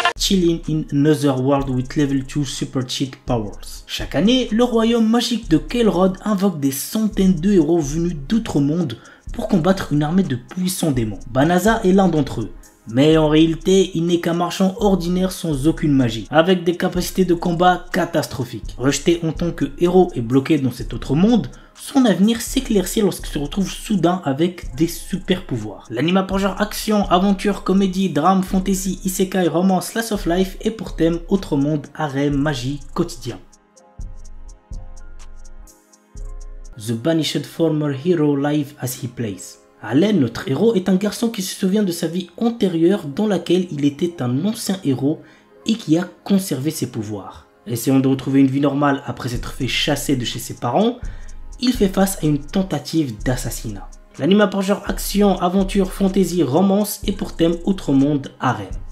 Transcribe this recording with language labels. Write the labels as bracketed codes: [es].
[en] chilling in another world with level 2 super cheat powers. [fr] Chaque année, le royaume magique de Kael'Rod invoque des centaines de héros venus d'autres mondes pour combattre une armée de puissants démons. Banaza est l'un d'entre eux. Mais en réalité, il n'est qu'un marchand ordinaire sans aucune magie, avec des capacités de combat catastrophiques. Rejeté en tant que héros et bloqué dans cet autre monde, son avenir s'éclaircit lorsqu'il se retrouve soudain avec des super pouvoirs. L'anime pour genre action, aventure, comédie, drame, fantasy, isekai, romance, slice of life et pour thème autre monde, harem, magie, quotidien. [en] The banished former hero live as he plays. [fr] Allen, notre héros, est un garçon qui se souvient de sa vie antérieure dans laquelle il était un ancien héros et qui a conservé ses pouvoirs. Essayant de retrouver une vie normale après s'être fait chasser de chez ses parents, il fait face à une tentative d'assassinat. L'anime pour genre action, aventure, fantasy, romance et pour thème outre monde, harem.